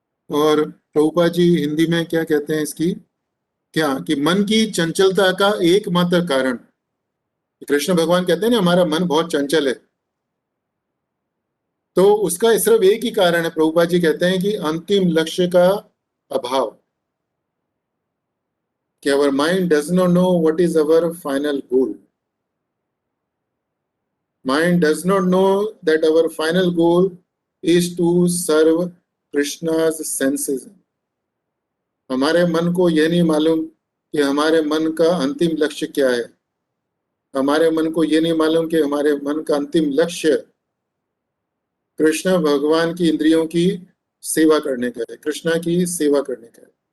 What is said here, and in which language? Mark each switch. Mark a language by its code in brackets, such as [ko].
[hi] और प्रभुपाद जी हिंदी में क्या कहते हैं इसकी, क्या कि मन की चंचलता का एकमात्र कारण, कृष्ण भगवान कहते हैं ना हमारा मन बहुत चंचल है, तो उसका सिर्फ एक ही कारण है। प्रभुपाद जी कहते हैं कि अंतिम लक्ष्य का अभाव, कि [en] our mind does not know what is our final goal. Mind does not know that our final goal is to serve Krishna's senses. [hi] हमारे मन को यह नहीं मालूम कि हमारे मन का अंतिम लक्ष्य क्या है। हमारे मन को यह नहीं मालूम कि हमारे मन का अंतिम लक्ष्य कृष्ण भगवान की इंद्रियों की सेवा करने का है, कृष्णा की सेवा करने का है।